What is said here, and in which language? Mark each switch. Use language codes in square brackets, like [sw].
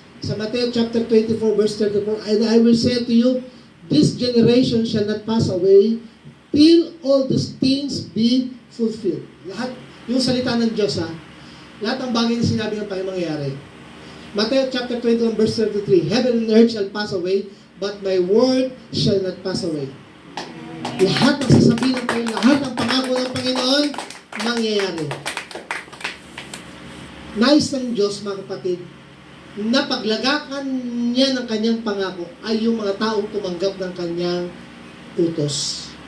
[tl] Sa [en] Matthew chapter 24, verse 34, and I will say to you, this generation shall not pass away till all these things be fulfilled. [tl] Lahat, yung salita ng Diyos lahat ng bagay na sinabi ng Panginoon mangyayari. [en] Matthew chapter 21, verse 33, heaven and earth shall pass away, but my word shall not pass away. [tl] Lahat ng sasabihin ng Panginoon, lahat ng pangako ng Panginoon, mangyayari. Nais ng Diyos, mga kapatid, na paglagakan niya ng kanyang pangako ay yung mga taong tumanggap ng kanyang utos.